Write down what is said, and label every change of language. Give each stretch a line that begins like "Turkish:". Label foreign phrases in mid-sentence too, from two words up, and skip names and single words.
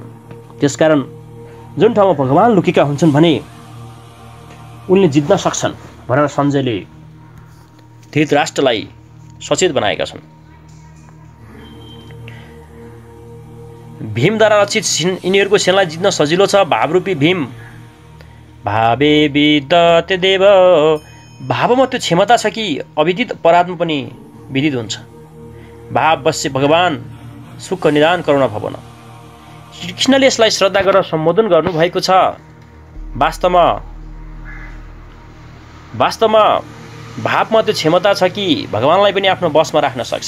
Nepali: त्यसकारण जुन ठाउँमा भगवान लुकेका हुन्छन् भने उनले जित्न सक्छन् भनेर सञ्जयले धृतराष्ट्रलाई सचेत बनाएका छन्। भीमद्वारा रक्षित यिनीहरूको सेनालाई जित्न सजिलो छ। भावरूपी भीम
Sanskrit: भावे विदते देव।
Nepali: भावमा त्यो क्षमता छ कि अविदित परात्मा पनि विदित हुन्छ।
Hindi: भाव बस्य भगवान सुख निदान करुणा भवन।
Nepali: श्रीकृष्णले यसलाई श्रद्धा गरेर सम्बोधन गर्नुभएको छ। वास्तवमा भावमा त्यो क्षमता छ कि भगवानलाई पनि आफ्नो वशमा राख्न सक्छ।